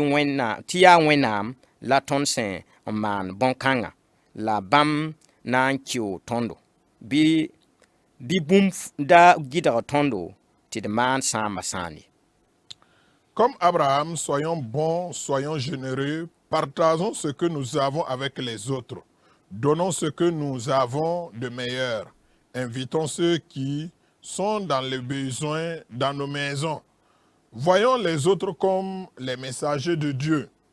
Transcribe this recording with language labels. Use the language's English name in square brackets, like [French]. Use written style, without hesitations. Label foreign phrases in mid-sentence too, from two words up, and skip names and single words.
[Mossi] tɩ yaa wẽnnaam la tõnd sẽn n maan bõn-kãngã la bãmb na n kɩo tõndo bɩ bũmb da gɩdg tõndo tɩ d maan sãamba sãan ye [French] Comme Abraham, soyons bons, soyons généreux, partageons ce que nous avons avec les autres. Donnons ce que nous avons de meilleur. Invitons ceux qui sont dans les besoins dans nos maisons. Voyons les autres comme les messagers de Dieu.